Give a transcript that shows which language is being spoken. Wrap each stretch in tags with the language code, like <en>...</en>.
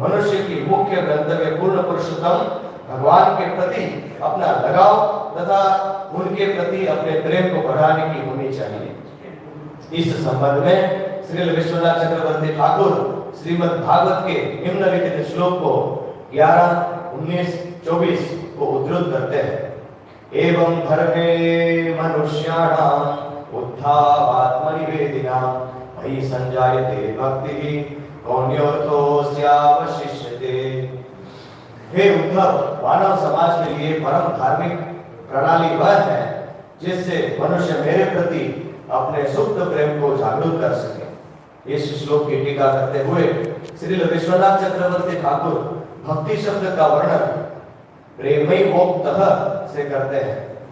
<hi>मनुष्य की मुख्य गंतव्य पूर्ण पुरुषोत्तम भगवान के प्रति अपना लगाव तथा उनके प्रति अपने प्रेम को बढ़ाने की होनी चाहिए। इस संबंध में श्री विश्वनाथ चक्रवर्ती ठाकुर श्रीमद् भागवत के निम्नलिखित श्लोक को 11, 19, 24 को उद्धृत करते हैं।</hi> <sa>एवं धर्मे मनुष्याणाम उद्धावात्मनिवेदिनां मयि संजायते भक्तिः कौन्योर्थोऽस्यावशिष्यते।</sa> <hi>हे उद्धव, मानव समाज के लिए परम धार्मिक प्रणाली वह है जिससे मनुष्य मेरे प्रति अपने सुप्त प्रेम को जागरूक कर सके। इस श्लोक की टीका करते हुए श्री विश्वनाथ चक्रवर्ती ठाकुर भक्ति शब्द का वर्णन प्रेमैवोक्तः से करते हैं।</hi>